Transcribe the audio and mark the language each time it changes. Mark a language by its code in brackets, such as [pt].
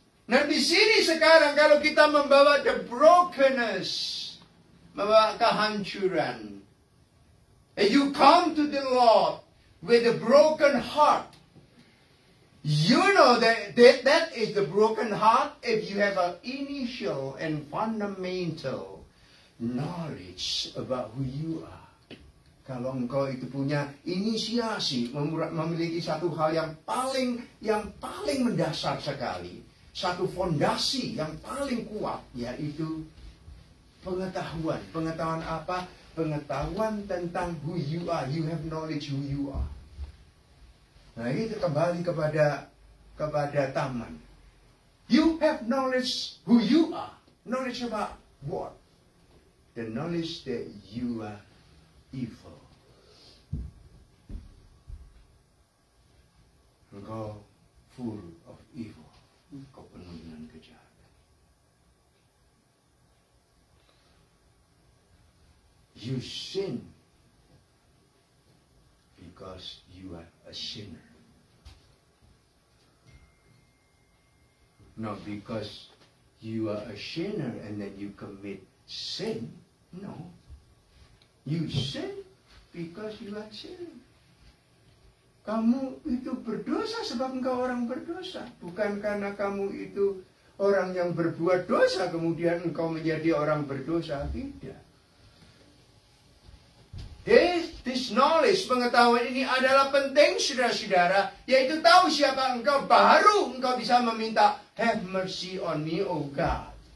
[id] Nah, di sini sekarang kalau kita membawa [en] the brokenness, [id] membawa kehancuran, [en] and you come to the Lord with a broken heart, you know that is the broken heart if you have an initial and fundamental knowledge about who you are. [id] Kalau engkau itu punya inisiasi, memiliki satu hal yang paling mendasar sekali, satu fondasi yang paling kuat, yaitu pengetahuan. Pengetahuan apa? Pengetahuan tentang [en] who you are. You have knowledge who you are. [id] Nah, itu kembali kepada taman. [en] You have knowledge who you are. Knowledge about what? The knowledge that you are evil. [id] Engkau [en] full of evil. [id] Engkau penuh dengan kejahatan. [en] You sin because you are a sinner. Not because you are a sinner and then you commit sin. No. You sin because you are sinner. [id] Kamu itu berdosa sebab engkau orang berdosa. Bukan karena kamu itu orang yang berbuat dosa kemudian engkau menjadi orang berdosa. Tidak. [en] This knowledge, [id] pengetahuan ini adalah penting, saudara-saudara, yaitu tahu siapa engkau, baru engkau bisa meminta, [en] have mercy on me, oh God.